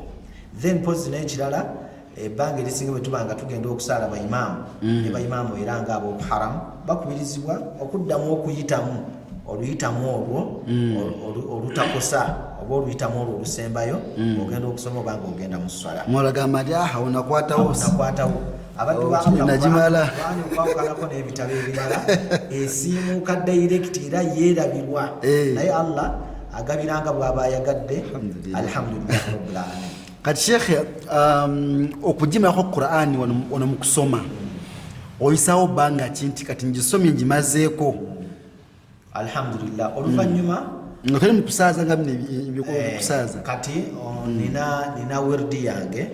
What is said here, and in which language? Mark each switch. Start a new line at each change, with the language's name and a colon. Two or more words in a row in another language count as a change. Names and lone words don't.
Ganda: Then pozi n'ekirala, ebbanga erisinga bwe tuba nga tugenda okusaala bayimaamu ne bayimaamu era ng'ab'oku haramu bakubirizibwa okuddamu okuyitamu oluyitamu olwo olutakosa oba oluyitamu olwo olusembayo ogenda okusoma oba ng'ogenda mu ssala. Mwolagamba nti awo nakwatawo abaddu nagimala okwakalako n'ebitabo ebirala esiimuuka direct era yeerabirwa, naye Allah agabiranga bw'aba ayagadde.
Arabic: الحمد لله رب العالمين.
Ganda: Kati Sheikh, okugimalako Qur'ani wano mu kusoma oyisawo bbanga ki nti kati ngisomye ngimazeeko? Alhamdulillah. Oluvannyuma nga toli mu kusaaza nga bino ebyokusaaza, kati nina wirdi yange.